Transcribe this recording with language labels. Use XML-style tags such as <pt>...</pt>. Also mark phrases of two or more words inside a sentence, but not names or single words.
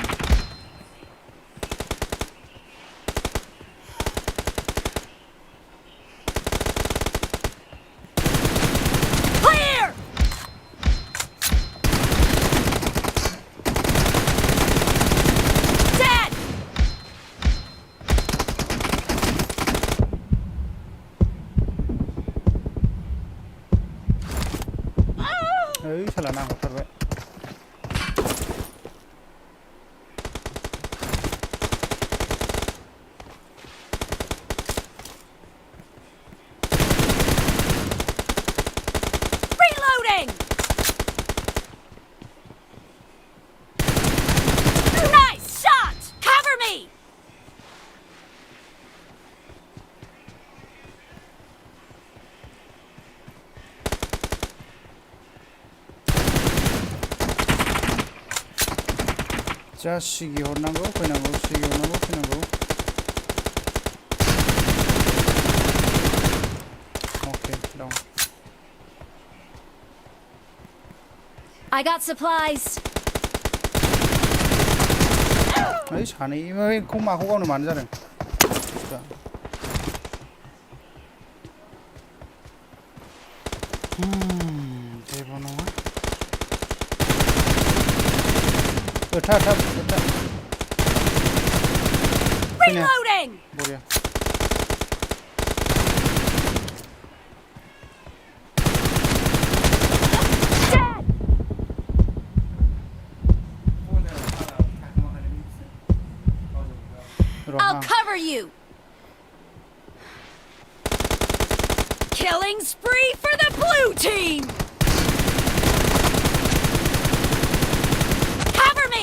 <en>Clear! Dead!</en> <brx>ओइ साला नांहरथारबाय</brx> <en>Reloading! Nice shot! Cover me!</en> <brx>जा सिगि हरनांगौ फैनांगौ सिगि हरनांगौ फैनांगौ अके दं</brx> <en>I got supplies.</en> <brx>ओइ सानैखौ माखौ गावनो मानो जादों जेबो नङा थाब थाब थाब</brx> <en>Reloading!</en> <brx>बरिया</brx> <en>Dead! I'll cover you. Killing spree for the blue team. Cover me.</en>